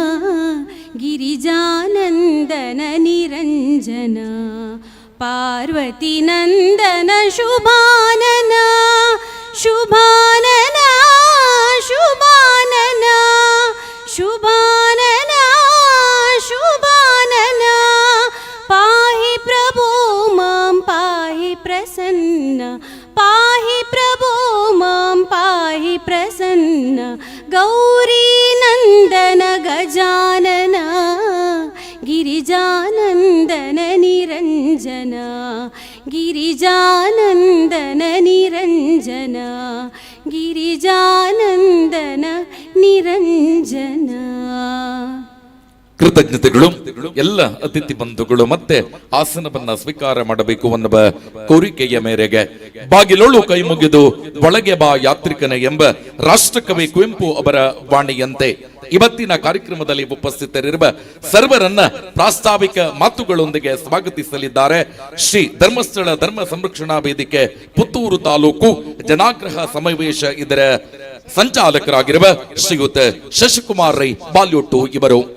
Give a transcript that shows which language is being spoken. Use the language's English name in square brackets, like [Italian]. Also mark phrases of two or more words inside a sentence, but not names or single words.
[Kannada] ಗಿರಿಜಾನಂದನ ನಿರಂಜನ ಪಾರ್ವತಿ ನಂದನ ಶುಭಾನನ ಶುಭಾನನ ಶುಭಾನನ ಶುಭಾನನ ಶುಭಾನನ ಪಾಹಿ ಪ್ರಭೋ ಮಾಂ ಪಾಹಿ ಪ್ರಸನ್ನ ಪಾಹಿ ಪ್ರಭೋ ಮಾಂ ಪಾಹಿ ಪ್ರಸನ್ನ ಗೌರಿ ನಂದನ ಗಜಾನನ ಗಿರಿಜಾನಂದನ ನಿರಂಜನ ಗಿರಿಜಾನಂದನ ನಿರಂಜನ ಗಿರಿಜಾನಂದನ ನಿರಂಜನ. ಕೃತಜ್ಞತೆಗಳು. ಎಲ್ಲ ಅತಿಥಿ ಬಂಧುಗಳು ಮತ್ತೆ ಆಸನವನ್ನ ಸ್ವೀಕಾರ ಮಾಡಬೇಕು ಅನ್ನುವ ಕೋರಿಕೆಯ ಮೇರೆಗೆ ಬಾಗಿಲೊಳು ಕೈ ಮುಗಿದು ಒಳಗೆ ಬಾ ಯಾತ್ರಿಕನ ಎಂಬ ರಾಷ್ಟ್ರಕವಿ ಕುವೆಂಪು ಅವರ ವಾಣಿಯಂತೆ ಇವತ್ತಿನ ಕಾರ್ಯಕ್ರಮದಲ್ಲಿ ಉಪಸ್ಥಿತರಿರುವ ಸರ್ವರನ್ನ ಪ್ರಾಸ್ತಾವಿಕ ಮಾತುಗಳೊಂದಿಗೆ ಸ್ವಾಗತಿಸಲಿದ್ದಾರೆ ಶ್ರೀ ಧರ್ಮಸ್ಥಳ ಧರ್ಮ ಸಂರಕ್ಷಣಾ ವೇದಿಕೆ ಪುತ್ತೂರು ತಾಲೂಕು ಜನಾಗ್ರಹ ಸಮಾವೇಶ ಇದರ ಸಂಚಾಲಕರಾಗಿರುವ ಶ್ರೀಯುತ ಶಶಿಕುಮಾರ್ ರೈ ಬಾಲ್ಯೋಟು ಇವರು.